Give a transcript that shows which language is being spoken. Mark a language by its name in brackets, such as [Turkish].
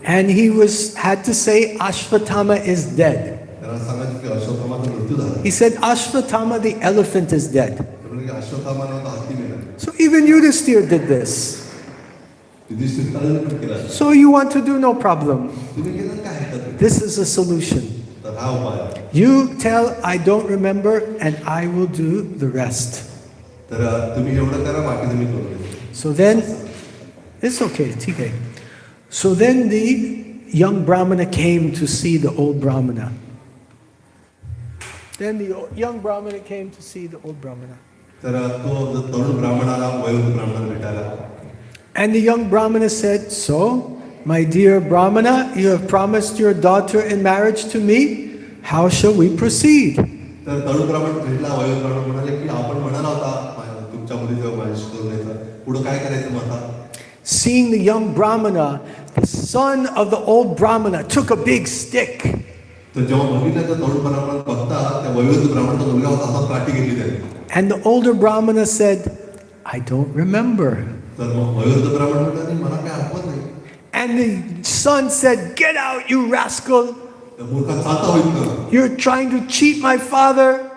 [English] and he had to say Ashvatthama is dead. [Marathi] त्यांना सांगायचं की अश्वत्थामाचा मृत्यू झाला [English] He said Ashvatthama the elephant is dead. [Marathi] ते म्हणजे की अश्वत्थामा नव्हता हत्ती मेला [English] So even Yudhisthira did this. [Marathi] Yudhishthir काळाने पण केला [English] So you want to do no problem. [Marathi] तुम्ही केलं काय हरकत नाही [English] This is a solution. [Marathi] तर हा उपाय आहे. [English] You tell I don't remember and I will do the rest. [Marathi] तर तुम्ही एवढं करा बाकीचं मी करू देतो [English] So then, it's okay, TK. So then the young Brahmana came to see the old Brahmana. Then the young Brahmana came to see the old Brahmana. [Marathi] तर तो तरुण ब्राह्मणाला वयोवृद्ध ब्राह्मणाला भेटायला. [English] And the young Brahmana said, "So, my dear Brahmana, you have promised your daughter in marriage to me. How shall we proceed?" [Marathi] तर तरुण ब्राह्मण भेटला. वयोवृद्ध ब्राह्मण म्हणाले की आपण म्हणाला होता तुमच्या मुलीचं माझ्याशी करून घ्यायचं. पुढे काय करायचं मग आता? [English] Seeing the young Brahmana, the son of the old Brahmana took a big stick. [Marathi] तर जेव्हा बघितलं तर तरुण ब्राह्मण बघता त्या वयोवृद्ध ब्राह्मणाचा मुलगा होता हातात काठी घेतली त्याने. [English] And the older Brahmana said, "I don't remember." [Marathi] तर मग वयोवृद्ध ब्राह्मण म्हणाले मला काय आठवत नाही. [English] And the son said, "Get out, you rascal. [Marathi] तर मूर्खा चालता होईल ना. [English] You're trying to cheat my father.